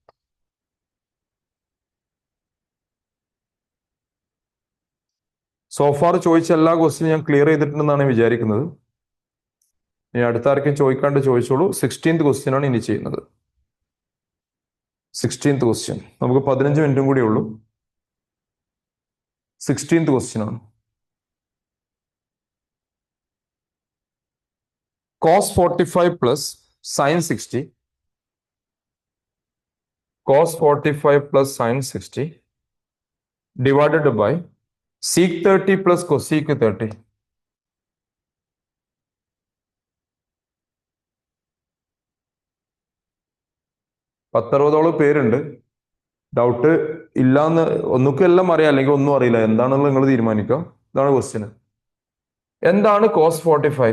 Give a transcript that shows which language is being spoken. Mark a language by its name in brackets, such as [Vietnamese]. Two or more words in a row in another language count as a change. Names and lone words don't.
[Malayalam] സോഫാർ ചോദിച്ച എല്ലാ ക്വസ്റ്റ്യനും ഞാൻ ക്ലിയർ ചെയ്തിട്ടുണ്ടെന്നാണ് വിചാരിക്കുന്നത്. ഇനി അടുത്ത ആർക്കും ചോദിക്കാണ്ട് ചോദിച്ചോളൂ. [English] 16th question [Malayalam] ആണ് ഇനി ചെയ്യുന്നത്. [English] 16th question. [Malayalam] നമുക്ക് 15 മിനിറ്റും കൂടി ഉള്ളൂ. [English] 16th question [Malayalam] ആണ്. [English] cos 45 plus sin 60. cos 45 plus sin 60 divided by sec 30 plus cosec 30. [Malayalam] പത്തറുപതോളം പേരുണ്ട്. ഡൗട്ട് ഇല്ലാന്ന് ഒന്നുകിൽ എല്ലാം അറിയാം, അല്ലെങ്കിൽ ഒന്നും അറിയില്ല. എന്താണെന്നുള്ളത് നിങ്ങൾ തീരുമാനിക്കുക. ഇതാണ് ക്വസ്റ്റ്യൻ. എന്താണ് cos 45?